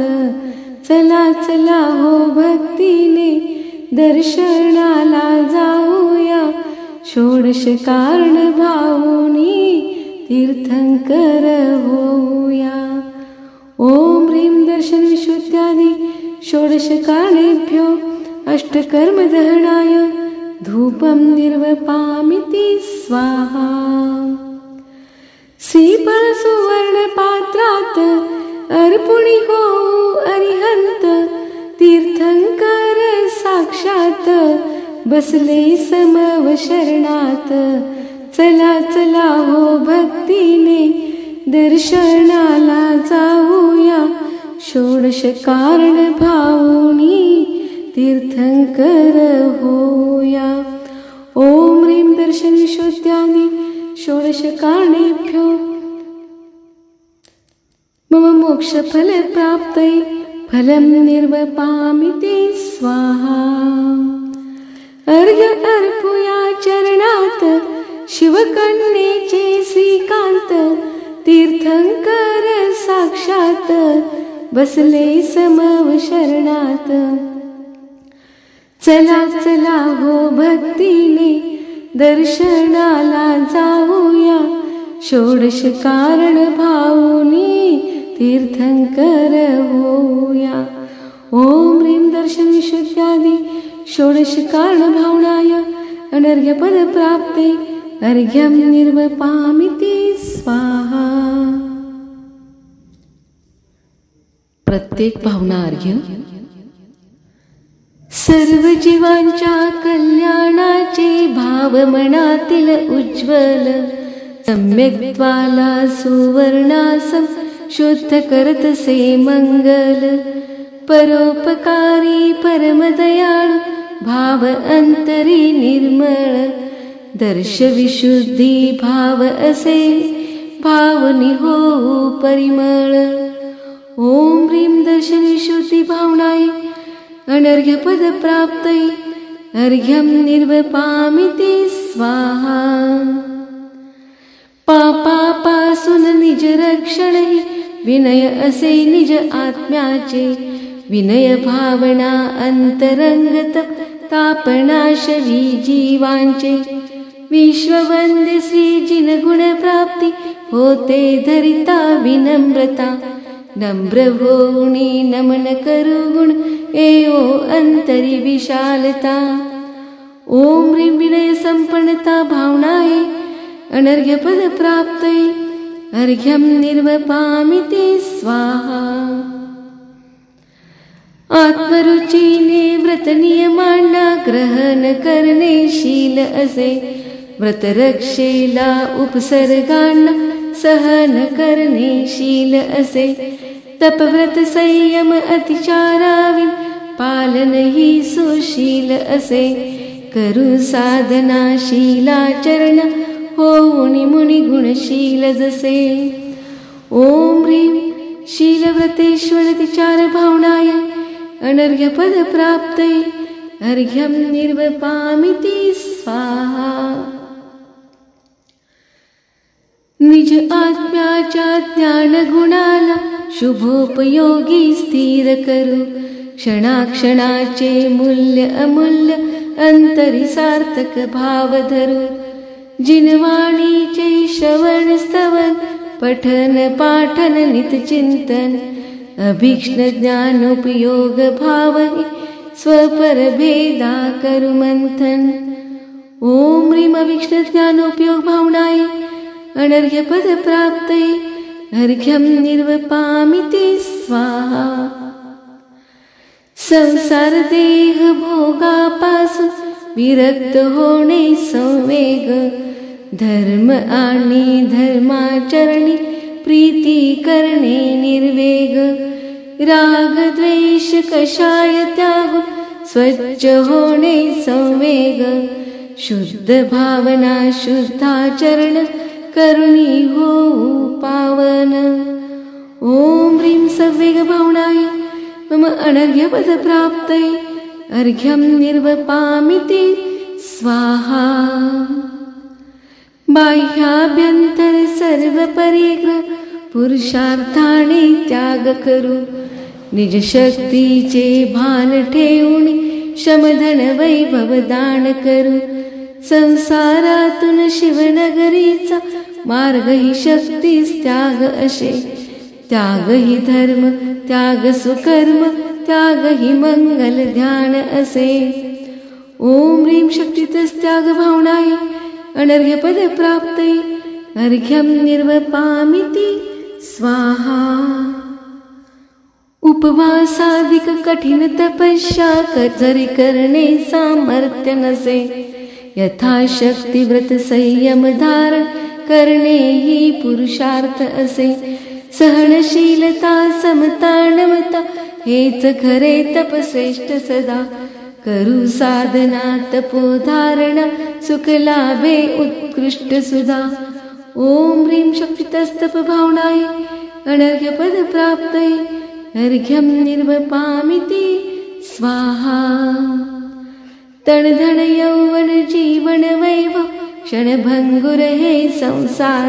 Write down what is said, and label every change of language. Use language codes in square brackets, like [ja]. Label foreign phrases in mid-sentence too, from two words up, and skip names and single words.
[mr] चला चला हो भक्तीने दर्शनाला जाऊया. षोडश कारण भावनी तीर्थंकर होऊया. [sa] ओम ह्रीं दर्शन विशुद्ध्यादि षोडश कारणेभ्यो अष्टकर्म दहनाय धूपं निर्वपामिति स्वाहा. [mr] श्रीफळ सुवर्ण पात्रात अर्पुणी होऊ अरिहंत. तीर्थंकर साक्षात बसले समव शरणात. चला चला हो भक्तीने दर्शनाला जाऊया. षोडश कारण भावनी तीर्थंकर होऊया. [sa] ओम ह्रीं दर्शन विशुद्ध्यादि षोडश कारणेभ्यो मम मोक्ष फल प्राप्तये फलं निर्वपामिति स्वाहा. [mr] अर्घ्य अर्पुया चरणात शिवकन्येचे श्रीकांत. तीर्थंकर साक्षात बसले समव शरणात. चला चला हो भक्तीने दर्शनाला जाऊया. षोडश कारण भावनी तीर्थंकर होऊया. [sa] ओम ह्रीं दर्शन विशुद्ध्यादि षोडश कारण भावनाय अनर्घ्य पद प्राप्ते अर्घ्यं निर्वपामिति स्वाहा. [mr] प्रत्येक भावना अर्घ्य सर्व जीवांच्या कल्याणाचे भाव मनातील उज्ज्वल. सम्यक्त्वाला सुवर्णासम शुद्ध करतसे मंगल. परोपकारी परमदयाळु भाव अंतरी निर्मळ. दर्श विशुद्धी भाव असे भावनी होऊ परिमळ. [sa] ओम ह्रीं दर्शन विशुद्धी भावनाय अनर्घ्य पद प्राप्तये अर्घ्यं निर्वपामिति स्वाहा. [mr] पापापासून निज रक्षण विनय असे निज आत्म्याचे. विनय भावना अंतरंगत तापनाशवी जीवांचे. विश्ववंद्य श्री जिन गुण प्राप्ती होते धरिता विनम्रता. नम्र होऊनी नमन करू गुण एओ अंतरी विशालता. [sa] ओम ह्रीं विनय संपन्नता भावनाये अनर्घ्य पद प्राप्तये अर्घ्यं निर्वपामिति स्वाहा. [mr] आत्मरुचीने व्रत नियमांना ग्रहण करणे शील असे. व्रत रक्षेला उपसर्गांना सहन करणे शील असे. तपव्रत संयम अतिचाराविन पालन ही सुशील असे. करू साधना शीलाचरण होऊनी मुनी गुणशील जसे. [sa] ओम ह्रीं शीलव्रतेश्वर तिचार भावनाय अनर्घ्य पद प्राप्तये अर्घ्यं निर्वपामिति स्वाहा. [mr] निज आत्म्याच्या ज्ञान गुणाला शुभोपयोगी स्थिर करू. क्षणाक्षणाचे मूल्य अमूल्य अंतरी सार्थक भाव धरू. जिनवाणीचे श्रवण स्तवन पठन पाठन नित चिंतन. अभीक्ष्ण ज्ञानोपयोग भावहि स्वपर भेदा करु मंथन. [sa] ओम ह्रीं अभीक्ष्ण ज्ञानोपयोग भावनाय अनर्घ्य पद प्राप्तये अर्घ्यं निर्वपामिति स्वाहा. [mr] संसार देह भोगापासून विरक्त होणे संवेग. धर्म आणि धर्माचरणी प्रीती करणे निर्वेग. राग द्वेष कषाय त्यागून स्वच्छ होणे संवेग. शुद्ध भावना शुद्धाचरण करुणी होऊ पावन. [sa] ओम ह्रीं सवेग भावनाय मम अनर्घ्य पद प्राप्तये अर्घ्यं निर्वपामिति स्वाहा. [mr] बाह्याभ्यंतर सर्व परिग्रह पुरुषार्थाने त्याग करू. निज शक्तीचे भान ठेवून श्रमधन वैभव दान करू. संसारातून शिवनगरीचा मार्ग ही शक्तीस त्याग असे. त्याग ही धर्म, त्याग सुकर्म, त्याग ही मंगल ध्यान असे. [sa] ओम ह्रीं शक्तीतच त्याग भावनाय अनर्घ्य पद प्राप्तये. अर्घ्यं निर्वपामिति स्वाहा. [mr] उपवासाधिक कठीण तपस्या जरी करणे सामर्थ्य नसे. यथाशक्ती व्रत संयम धारण करणे ही पुरुषार्थ असे. सहनशीलता समता नमता हेच खरे तप श्रेष्ठ सदा. करू साधना तपोधारणा सुख लाभे उत्कृष्ट सुधा. [sa] ओम ह्रीं शक्तीतस्तप भावनाय अनर्घ्य पद प्राप्तये. अर्घ्यं निर्वपामिति स्वाहा. [mr] तणधन यौवन जीवन वैभव क्षणभंगुर हे संसार.